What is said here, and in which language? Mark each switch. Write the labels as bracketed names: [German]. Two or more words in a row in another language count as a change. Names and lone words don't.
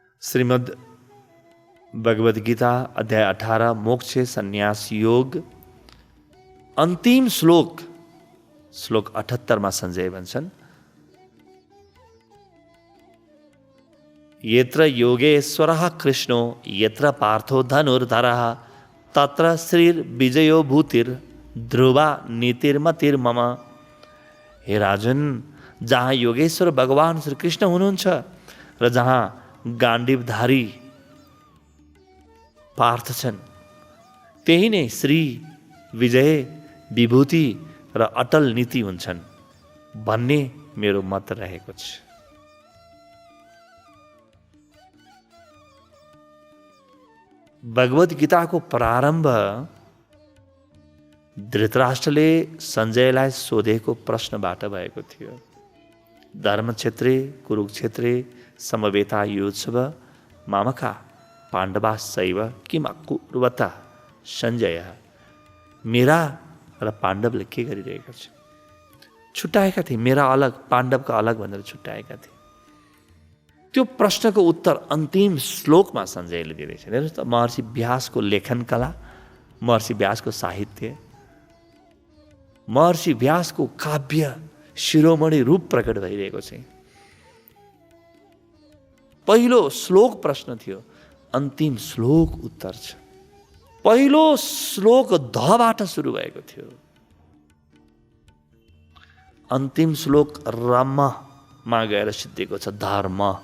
[Nepali] श्रीमद् भगवद गीता अध्याय 18 मोक्ष संन्यास योग अन्तिम श्लोक 78 मा सञ्जय भन्छन्, [Sanskrit] यत्र योगेश्वरः कृष्णो यत्र पार्थो धनुर्धरः तत्र श्रीर्विजयो भूतिर् ध्रुवा नीतिर्मतिर्मम। [Nepali] हे राजन, जहाँ योगेश्वर भगवान श्री कृष्ण हुनुहुन्छ र जहाँ गाण्डीवधारी पार्थ छन्, त्यही नै श्री विजय विभूति र अटल नीति हुन्छन् भन्ने मेरो मत रहेको छ। भगवद गीताको प्रारम्भ धृतराष्ट्रले सञ्जयलाई सोधेको प्रश्नबाट भएको थियो। [Sanskrit] धर्मक्षेत्रे कुरुक्षेत्रे समवेता योत्सव मामका पाण्डवाश्चैव किम अकुर्वत सञ्जय। [Nepali] मेरा र पाण्डवले के गरिरहेका छन्? छुट्याएका थिए, मेरा अलग पाण्डवका अलग भनेर छुट्याएका थिए। त्यो प्रश्नको उत्तर अन्तिम श्लोकमा सञ्जयले दिँदैछ। हेर्नुहोस् त, महर्षि व्यासको लेखन कला, महर्षि व्यासको साहित्य, महर्षि व्यासको काव्य शिरोमणि रूप प्रकट भइरहेको छ। पहिलो श्लोक प्रश्न थियो, अन्तिम श्लोक उत्तर छ। पहिलो श्लोक धबाट सुरु भएको थियो, अन्तिम श्लोक रममा गएर सिद्धिएको छ, धर्म।